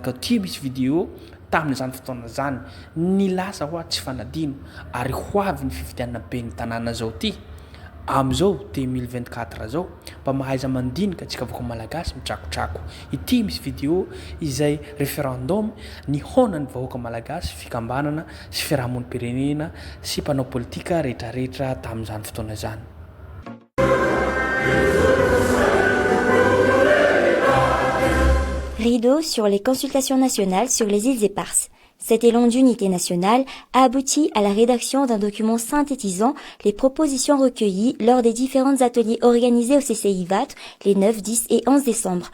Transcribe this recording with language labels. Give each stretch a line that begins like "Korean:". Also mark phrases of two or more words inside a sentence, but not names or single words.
Malagasy: Ka ty misy vidéo tamin'izany fotoana zany ny lasa hoa tsy fanadino ary ho avy ny fifidianana be ny tanàna zao ty am'izao 2024 zao mba mahaiza mandinika tsika vahoaka malagasy mitrakotrako. Ity misy vidéo izay référendum ny honan'ny vahoaka malagasy fikambanana sy fiarahamonimpirenena sy mpanao politika rehetrarehetra tamin'izany fotoana zany.
French: Rideau sur les consultations nationales sur les îles éparses. Cet élan d'unité nationale a abouti à la rédaction d'un document synthétisant les propositions recueillies lors des différents ateliers organisés au CCI-VAT les 9, 10 et 11 décembre.